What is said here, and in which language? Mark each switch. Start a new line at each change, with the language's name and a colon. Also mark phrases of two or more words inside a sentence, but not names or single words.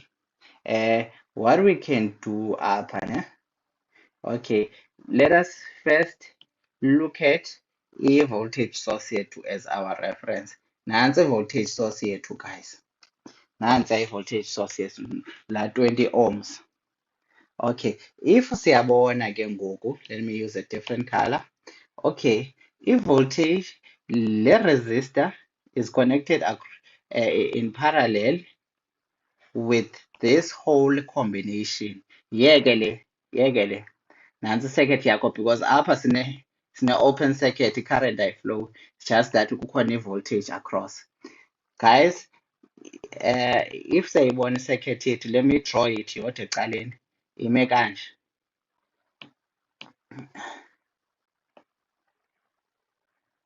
English: What we can do up, okay, let us first look at a voltage source here too as our reference. Nansi voltage source here too, guys. Nansi voltage source here, la 20 ohms.
Xhosa: Okay, if siyabona ke ngoku,
English: let me use a different color. Okay, if voltage, le resistor is connected in parallel with this whole combination.
Xhosa: Yekele, yekele. Nansi
English: circuit yakho, because
Xhosa: apha sine
English: open circuit, current flow, just that kukhona voltage across. Guys, if sayibona circuit yethu, let me draw it
Xhosa: yodwa ecaleni. Ime kanje.